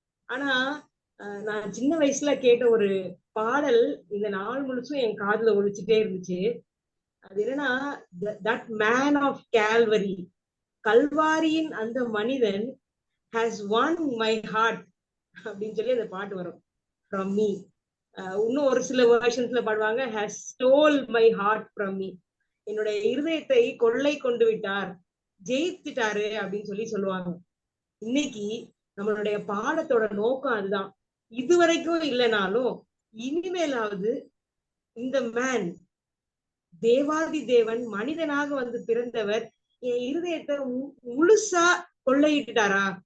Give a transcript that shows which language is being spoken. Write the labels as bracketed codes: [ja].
[ta] ஆனா நான் சின்ன வயசுல கேட்ட ஒரு பாடல் இந்த நாள் முழுசும் என் காதுல ஒழிச்சுட்டே இருந்துச்சு. அது என்னன்னா, [en] that man of Calvary, [ta] கல்வாரியின் அந்த மனிதன் [en] has won my heart [ta] அப்படின்னு சொல்லி அந்த பாட்டு வரும். [en] from me. [ta] இன்னும் ஒரு சில வெர்ஷன்ஸ்ல பாடுவாங்க, [en] has stole my heart from me. [ta] என்னுடைய இருதயத்தை கொள்ளை கொண்டு விட்டார், ஜெயித்துட்டாரு அப்படின்னு சொல்லி சொல்லுவாங்க. இன்னைக்கு நம்மளுடைய பாடத்தோட நோக்கம் அதுதான். இதுவரைக்கும் இல்லைனாலும் இனிமேலாவது இந்த மேன், தேவாதி தேவன் மனிதனாக வந்து பிறந்தவர் என் இருதயத்தை முழுசா கொள்ளையிட்டுட்டாரா?